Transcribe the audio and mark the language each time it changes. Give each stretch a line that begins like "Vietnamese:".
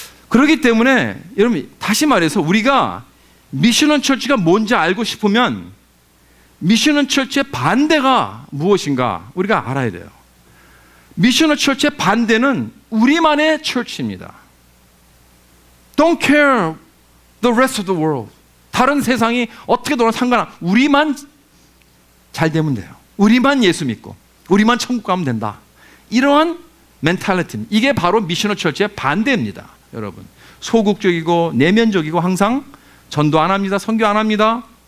Korean: 그렇기 때문에 여러분, 다시 말해서 우리가 미셔널 처치가 뭔지 알고 싶으면 미셔널 처치의 반대가 무엇인가 우리가 알아야 돼요. 미셔널 처치의 반대는 우리만의 처치입니다.
English: Don't care the rest of the world.
Korean: 다른 세상이 어떻게 돌아도 상관없어. 우리만 잘 되면 돼요. 우리만 예수 믿고 우리만 천국 가면 된다. 이러한 멘탈리티, 이게 바로 미셔널 처치의 반대입니다. 여러분, 소극적이고 내면적이고 항상 전도 안 합니다. 선교 안 합니다.